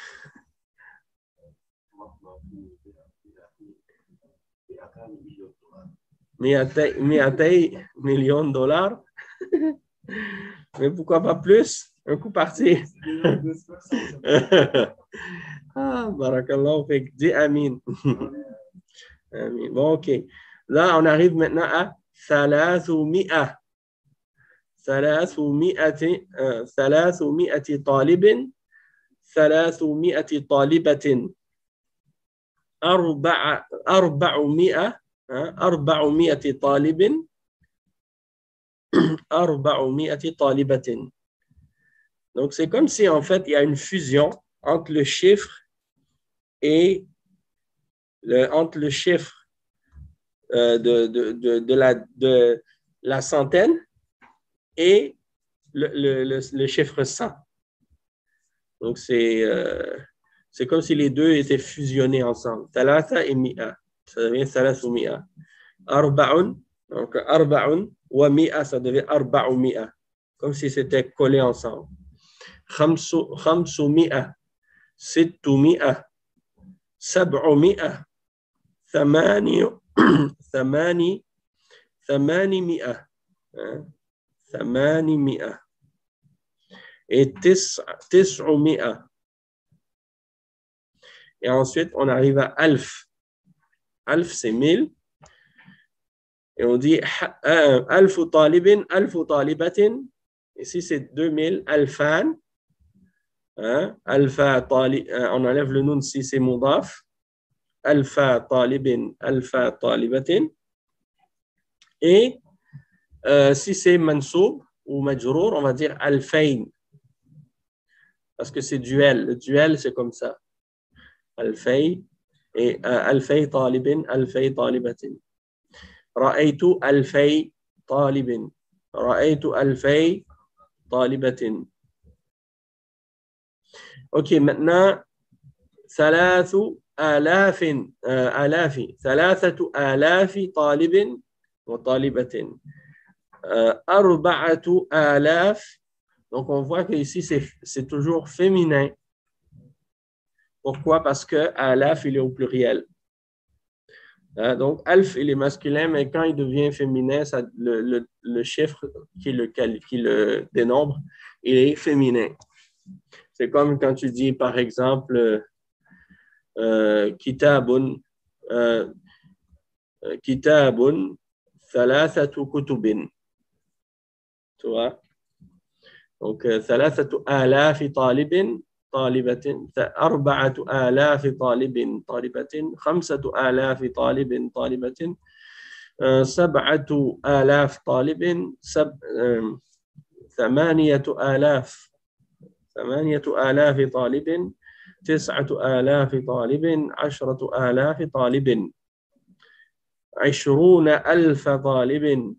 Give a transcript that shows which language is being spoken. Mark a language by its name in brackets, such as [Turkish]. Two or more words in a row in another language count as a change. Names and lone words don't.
[French] Mi'atay millions de dollars. Mais pourquoi pas plus? Un coup parti. [Arabic] بارك الله فيك. [French] Dis amin. Amin. Bon, OK. Là, on arrive maintenant à thalathumi'a. [Arabic] ثلاثمئة طالب. ثلاثمئة طالبة. أربعمئة. أربعمئة طالب. أربعمئة طالبة. [French] Donc, c'est comme si, en fait, il y a une fusion entre le chiffre et entre le chiffre de la centaine et le chiffre 100. Donc, c'est comme si les deux étaient fusionnés ensemble. Thalatha et mi'a. Ça devient [Arabic] ثلاث مئة. أربع. Donc, أربع ومئة, [French] ça devient [Arabic] أربع مئة. [French] Comme si c'était collé ensemble. [Arabic] خمس مئة. ست مئة. سبع مئة. ثماني مئة. ثماني مئة. Et تسع مئة. [French] Et ensuite, on arrive à alf. Alf, c'est 1000. Et on dit [Arabic] ألف طالب، ألف طالبة. [French] Ici, c'est [Arabic] 2000. ألفان. ألفا طالب. [French] On enlève le noun si c'est mudaf. [Arabic] ألفا طالب، ألفا طالبة. [French] Et si c'est mansoub ou majrour, on va dire alfayn. Parce que c'est duel. Le duel, c'est comme ça. [Arabic] Alfay et ألفي طالب، ألفي طالبة. رأيت ألفي طالب. رأيت ألفي طالبة. [French] OK, maintenant, [Arabic] ثلاث آلاف ثلاثة آلاف طالب وطالبة أربعة آلاف. [French] Donc, on voit que ici c'est toujours féminin. Pourquoi? Parce que alaf, il est au pluriel. Donc, alf, il est masculin, mais quand il devient féminin, ça, le chiffre qui le dénombre, il est féminin. C'est comme quand tu dis, par exemple, [Arabic] كتاب، كتاب، ثلاثة كتب. [French] Tu vois? Donc, [Arabic] ثلاثة آلاف طالب, طالبة 4,000 طالب طالبة 5,000 طالب طالبة 7,000 طالب 8,000 طالب 9,000 طالب 10,000 طالب 20,000 طالب.